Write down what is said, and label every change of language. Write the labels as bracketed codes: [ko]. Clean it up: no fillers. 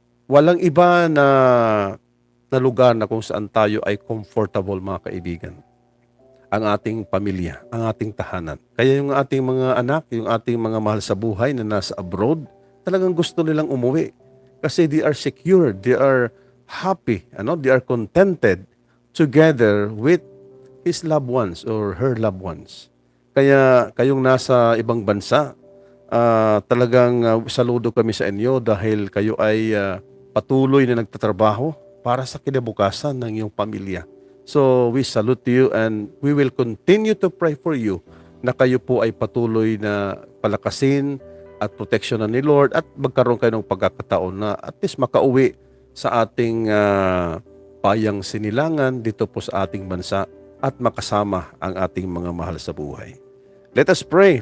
[tl] Walang iba na lugar na kung saan tayo ay comfortable mga kaibigan. Ang ating pamilya, ang ating tahanan. Kaya yung ating mga anak, yung ating mga mahal sa buhay na nasa abroad, talagang gusto nilang umuwi. [en] Kasi they are secure, they are happy, they are contented together with his loved ones or her loved ones. [tl] Kaya kayong nasa ibang bansa, talagang saludo kami sa inyo dahil kayo ay patuloy na nagtatrabaho para sa kinabukasan ng iyong pamilya. [en] So we salute you and we will continue to pray for you [tl] na kayo po ay patuloy na palakasin at proteksyonan ni Lord at magkaroon kayo ng pagkakataon na at least makauwi sa ating payang sinilangan dito po sa ating bansa at makasama ang ating mga mahal sa buhay. [en] Let us pray.